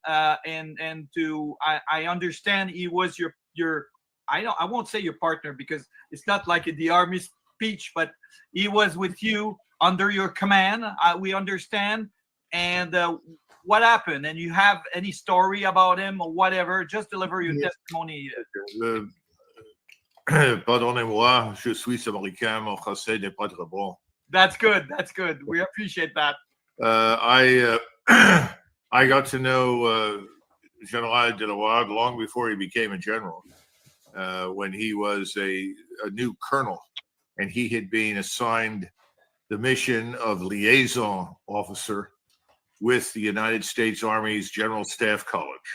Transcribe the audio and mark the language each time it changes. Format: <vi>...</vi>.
<en>And I understand he was your I won't say your partner because it's not like the army speech, but he was with you under your command. We understand. and what happened? And you have any story about him or whatever? Just deliver your testimony.</en> <fr>Pardonnez-moi, je suis américain, mon français n'est pas très bon.</fr> <en>That's good. That's good. We appreciate that. I got to know Général Delawarde long before he became a general, when he was a new colonel, and he had been assigned the mission of liaison officer with the United States Army's General Staff College.</en>